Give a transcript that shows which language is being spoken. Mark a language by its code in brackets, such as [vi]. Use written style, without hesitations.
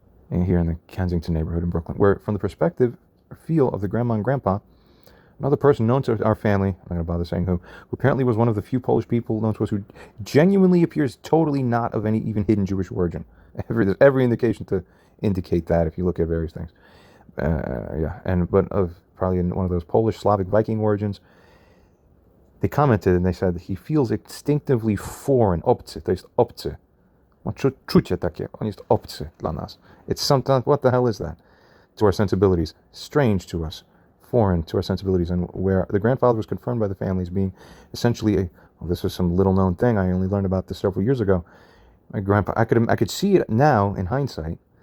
[en] And here in the Kensington neighborhood in Brooklyn, where from the perspective or feel of the grandma and grandpa, another person known to our family, I'm not going to bother saying who apparently was one of the few Polish people known to us who genuinely appears totally not of any even hidden Jewish origin. There's every indication to indicate that if you look at various things. But of probably in one of those Polish, Slavic, Viking origins. They commented and they said he feels instinctively foreign, obcy, [pl] to jest obcy. Ma czucie takie, on jest obcy dla nas. [en] It's something, what the hell is that? To our sensibilities, strange to us, foreign to our sensibilities, and where the grandfather was confirmed by the families being essentially this was some little known thing. I only learned about this several years ago. My grandpa, I could see it now in hindsight.